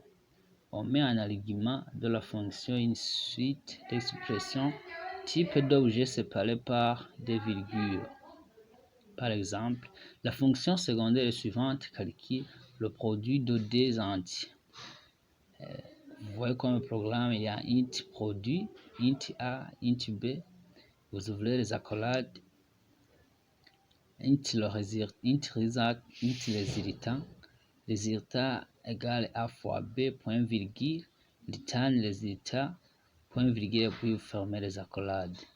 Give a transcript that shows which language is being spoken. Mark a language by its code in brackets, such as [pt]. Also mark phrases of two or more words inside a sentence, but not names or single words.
[fr] On met en argument de la fonction une suite d'expressions type d'objets séparés par des virgules. Par exemple, la fonction secondaire suivante calcule le produit de deux entiers. Vous voyez comme programme, il y a int produit, int a, int b. Vous ouvrez les accolades, int résultat égale a fois b, point virgule, return résultat, point virgule, puis vous fermez les accolades.